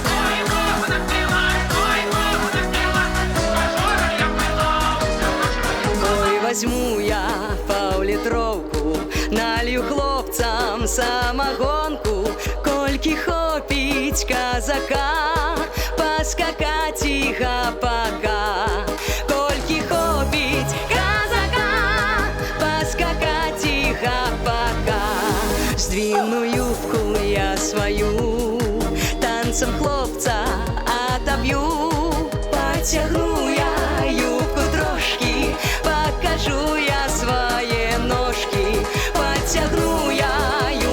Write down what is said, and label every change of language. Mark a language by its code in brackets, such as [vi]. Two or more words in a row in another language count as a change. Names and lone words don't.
[be] Возьму я паўлітроўку, налью хлопцам самогонку, колькі хопіць казака, паскакаць і гапака. Колькі хопіць казака, паскакаць і гапака. [ru] Здвину юбку я свою, танцем хлопца отобью. Потягну я юбку трошки, покажу я свои ножки. Потягну я